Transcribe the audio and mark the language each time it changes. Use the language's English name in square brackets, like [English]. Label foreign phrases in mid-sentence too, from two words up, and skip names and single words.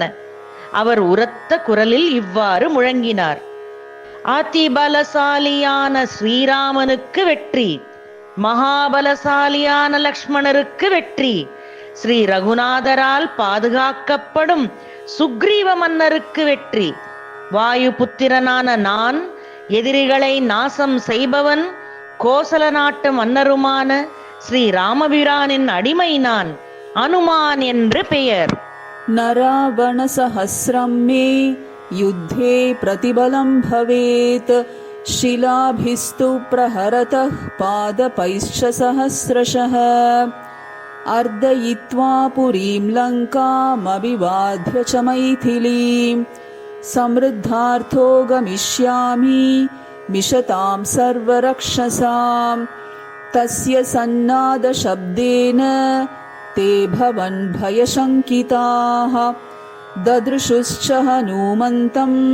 [Tamil] அவர் உரத்த குரலில் இவ்வாறு முழங்கினார்: அதிபலசாலியான ஸ்ரீராமனுக்கு வெற்றி, மகாபலசாலியான லக்ஷ்மணருக்கு வெற்றி, ஸ்ரீ ரகுநாதரால் பாதுகாக்கப்படும் சுக்ரீவ மன்னருக்கு வெற்றி. வாயு புத்திரனான நான் எதிரிகளை நாசம் செய்பவன், கோசல நாட்டு மன்னருமான ஸ்ரீ ராமபிரானின் அடிமை நான், அனுமான் என்று பெயர். [Sanskrit] न रावणसहस्रं मे युद्धे प्रतिबलं भवेत् शिलाभिस्तु प्रहरतः पादपैश्च सहस्रशः अर्दयित्वा पुरीं लङ्कामभिवाद्य च मैथिलीं समृद्धार्थो गमिष्यामि मिषतां सर्वरक्षसां तस्य सन्नादशब्देन ते भवन् भयशङ्किताः ददृशुश्च हनूमन्तं